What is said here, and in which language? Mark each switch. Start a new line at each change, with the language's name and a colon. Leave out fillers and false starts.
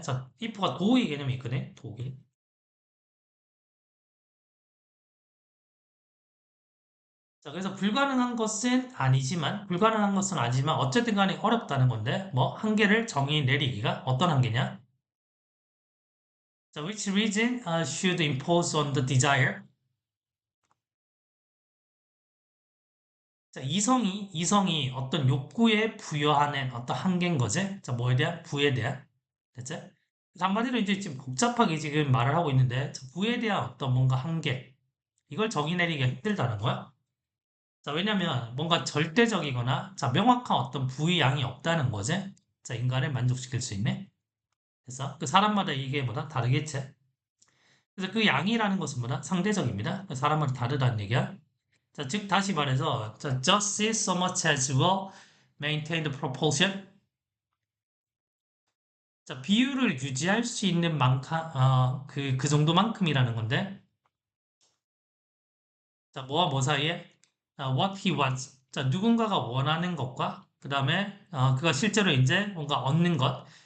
Korean: 자, if가 도의 개념이 있거든. 도의. 자, 그래서 불가능한 것은 아니지만, 불가능한 것은 아니지만, 어쨌든 간에 어렵다는 건데, 뭐, 한계를 정의 내리기가 어떤 한계냐?
English: 자, which reason should impose on the desire?
Korean: 자, 이성이 어떤 욕구에 부여하는 어떤 한계인 거지? 자, 뭐에 대한? 부에 대한. 됐지? 그래서 한마디로 이제 지금 복잡하게 지금 말을 하고 있는데, 자, 부에 대한 어떤 뭔가 한계. 이걸 정의 내리기가 힘들다는 거야. 자, 왜냐면 뭔가 절대적이거나, 자, 명확한 어떤 부의 양이 없다는 거지? 자, 인간을 만족시킬 수 있네? 그래서 그 사람마다 이게 뭐다? 다르겠지? 그래서 그 양이라는 것은 뭐다? 상대적입니다. 그 사람마다 다르다는 얘기야.
English: 자, 즉, 다시 말해서, 자, just so much as will maintain the proportion.
Korean: 자, 비율을 유지할 수 있는 만큼, 그 정도만큼이라는 건데, 자, 뭐와 뭐 사이에?
English: what he wants.
Korean: 자, 누군가가 원하는 것과, 그 다음에, 그가 실제로 이제 뭔가 얻는 것,